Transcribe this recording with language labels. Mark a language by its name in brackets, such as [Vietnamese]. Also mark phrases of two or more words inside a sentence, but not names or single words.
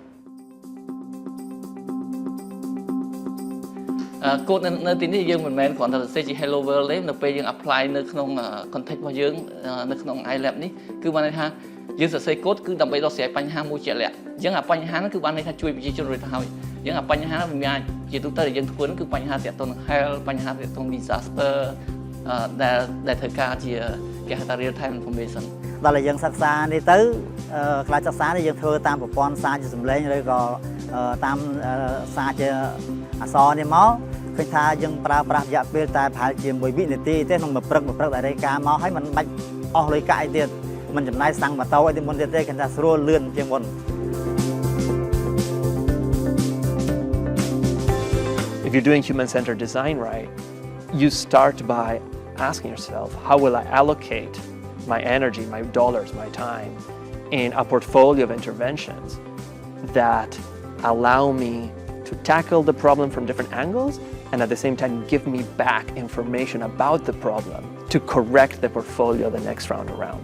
[Khmer] កូដនៅទីនេះយើងមិនមែនគ្រាន់តែសរសេរជា Hello World ទេនៅពេលយើង apply នៅក្នុង context របស់យើងនៅក្នុង iLab នេះគឺបានន័យថាយើងសរសេរកូដគឺដើម្បីដោះស្រាយបញ្ហាមួយជាក់ លាក់អញ្ចឹងអាបញ្ហាហ្នឹងគឺបានន័យថាជួយប្រជាជនរួចទៅហើយអញ្ចឹងអាបញ្ហាវាអាចជាទូទៅដែលយើងធ្វើហ្នឹងគឺបញ្ហាទាក់ទងនឹង health បញ្ហាទាក់ទង disaster ដែលត្រូវការជាគេហៅថា [English] real time information [Khmer] ដល់តែយើងសិក្សានេះទៅខ្លាចសិក្សានេះយើងធ្វើតាមប្រព័ន្ធសារជាសំឡេងឬក៏តាមសារជាអក្សរនេះមកឃើញថាយើងប្រើប្រាស់រយៈពេលតែប្រហែលជា1វិនាទីទេក្នុងមួយព្រឹកដែលរាយការណ៍មកហើយមិនបាច់អស់លុយកាក់អីទៀតមិនចំណាយសាំងម៉ូតូអីទីមុនទៀតទេគេថាស្រួលលឿនជាងមុន [English] If you're doing human-centered design right, you start by asking yourself, how will I allocate my energy, my dollars, my time in a portfolio of interventions that allow me to tackle the problem from different angles and at the same time give me back information about the problem to correct the portfolio the next round around.